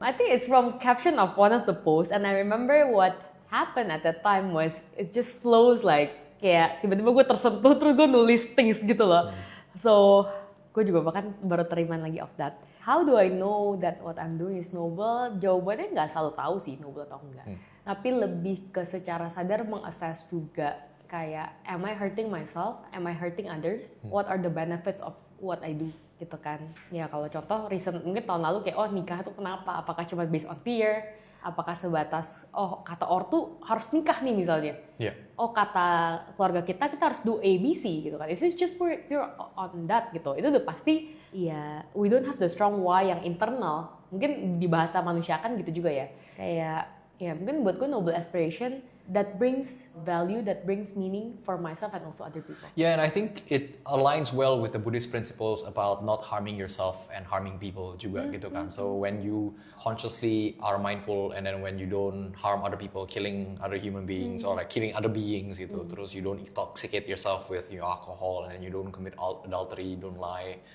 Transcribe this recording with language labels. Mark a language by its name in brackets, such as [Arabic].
[English] I think it's from caption of one of the posts, and I remember what happened at that time was it just flows like kayak tiba-tiba gue tersentuh terus gue nulis things gitu loh. So gue juga bahkan baru terima lagi of that. How do I know that what I'm doing is noble? [Indonesian] Jawabannya nggak selalu tahu sih noble atau enggak. Tapi lebih ke secara sadar mengassess juga kayak am I hurting myself? [English] Am I hurting others? What are the benefits of what I do? [Indonesian] Gitu kan. Ya kalau contoh recent mungkin tahun lalu kayak oh nikah tuh kenapa? Apakah cuma based on fear? Apakah sebatas oh kata ortu harus nikah nih misalnya? [English] Yeah. [Indonesian] Oh kata keluarga kita harus do ABC gitu kan. It's just pure on that gitu. Itu udah pasti ya we don't have the strong why yang internal. Mungkin di bahasa manusia kan gitu juga ya. [English] Kayak ya mungkin buat gue noble aspiration that brings value, that brings meaning for myself and also other people. Yeah, and I think it aligns well with the Buddhist principles about not harming yourself and harming people juga gitu kan. So when you consciously are mindful and then when you don't harm other people, killing other human beings or like killing other beings gitu, terus you don't intoxicate yourself with your alcohol and then you don't commit adultery, you don't lie.